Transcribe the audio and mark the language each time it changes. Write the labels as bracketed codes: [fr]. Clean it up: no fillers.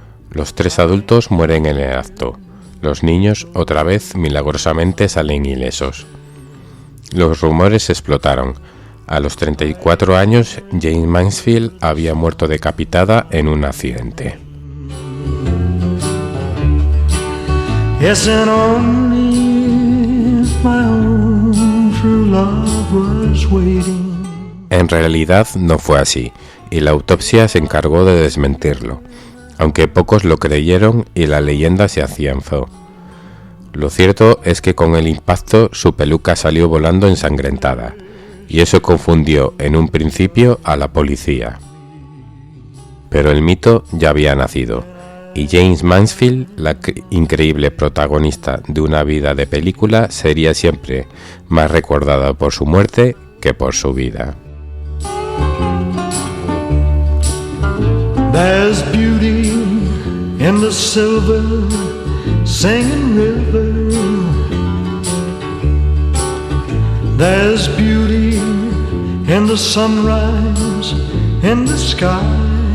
[es] Los tres adultos mueren en el acto. Los niños, otra vez, milagrosamente salen ilesos. Los rumores explotaron. A los 34 años, Jane Mansfield había muerto decapitada en un accidente. [en] Yes, and only if my own true love was waiting. [es] En realidad no fue así, y la autopsia se encargó de desmentirlo, aunque pocos lo creyeron y la leyenda se afianzó. Lo cierto es que con el impacto su peluca salió volando ensangrentada, y eso confundió en un principio a la policía. Pero el mito ya había nacido, y Jane Mansfield, la increíble protagonista de una vida de película, sería siempre más recordada por su muerte que por su vida. [en] There's beauty in the silver singing river. There's beauty in the sunrise in the sky.